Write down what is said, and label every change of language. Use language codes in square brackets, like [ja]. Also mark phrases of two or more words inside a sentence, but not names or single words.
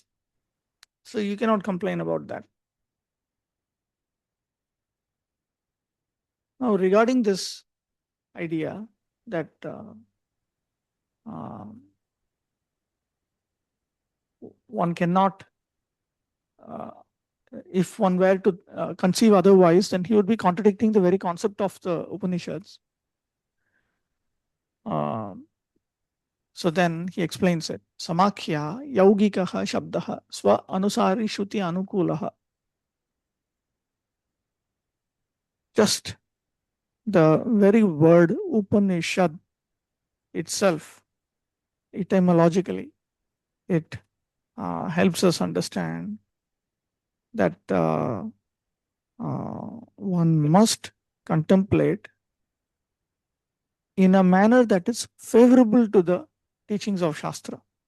[en] So you cannot complain about that. Now, regarding this idea that one cannot, if one were to conceive otherwise, then he would be contradicting the very concept of the Upanishads. So then he explains it. [sa] समाख्या यौगिकः शब्दः स्व अनुसारि श्रुति अनुकूलः. [en] Just the very word Upanishad itself, etymologically, it helps us understand that one must contemplate in a manner that is favorable to the teachings of Shastra.